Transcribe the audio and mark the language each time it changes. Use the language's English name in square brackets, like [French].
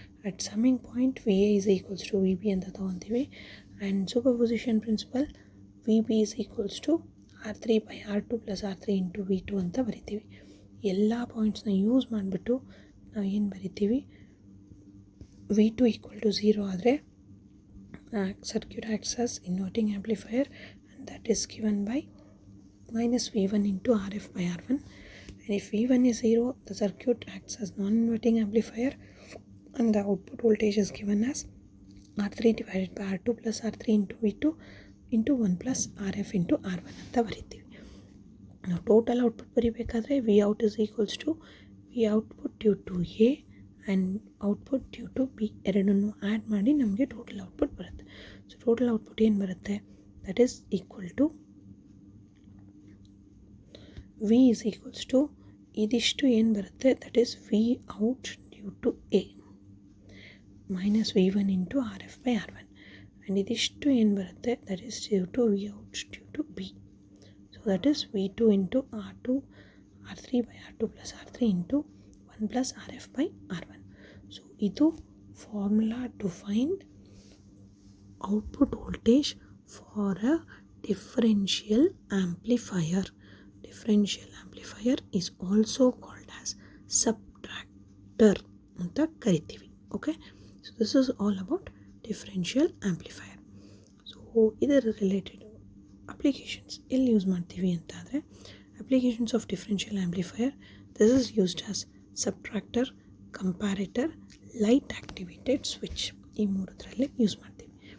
[English] at summing point V A is equals to V B [Kannada] ಅಂತ ತೊಗೊತೀವಿ. [English] and superposition principle V B is equals to R3 by R2 plus R3 into V2 [Kannada] ಅಂತ ಬರಿತೀವಿ. ಎಲ್ಲ ಪಾಯಿಂಟ್ಸ್ನ use ಮಾಡಿಬಿಟ್ಟು ನಾವು ಏನು ಬರಿತೀವಿ, [English] V2 equal to 0 ಆದರೆ circuit acts as inverting amplifier, and that is given by minus V1 into RF by R1. And if V1 is 0, the circuit acts as non-inverting amplifier, and the output voltage is given as R3 divided by R2 plus R3 into V2 into 1 plus RF into R1 [Kannada] ಅಂತ ಬರೀತೀವಿ. ನಾವು total output ಬರೀಬೇಕಾದ್ರೆ [English] V out is equals to V output due to A and output due to B [Kannada] ಎರಡನ್ನು add ಮಾಡಿ ನಮಗೆ total output ಬರುತ್ತೆ. So total output ಏನು ಬರುತ್ತೆ, [English] that is equal to V is equals to [Kannada] ಇದಿಷ್ಟು ಏನು ಬರುತ್ತೆ, [English] That is V out due to A minus V1 into RF by R1. And [Kannada] ಇದಿಷ್ಟು ಏನು ಬರುತ್ತೆ, [English] That is due to V out due to B. So that is V2 into R2 R3 by R2 plus R3 into 1 plus RF by R1. [Kannada] So ಇದು [English] Formula to find output voltage for a differential amplifier. Differential amplifier is also called as subtractor [Kannada] ಅಂತ ಕರಿತೀವಿ. [English] Okay, so this is all about differential amplifier. [Kannada] So ಇದರ related applications ಎಲ್ಲಿ use ಮಾಡ್ತೀವಿ ಅಂತ ಆದರೆ, [English] applications of differential amplifier, this is used as subtractor, comparator, light activated switch, [Kannada] ಈ ಮೂರದರಲ್ಲಿ use ಮಾಡ್ತೀವಿ.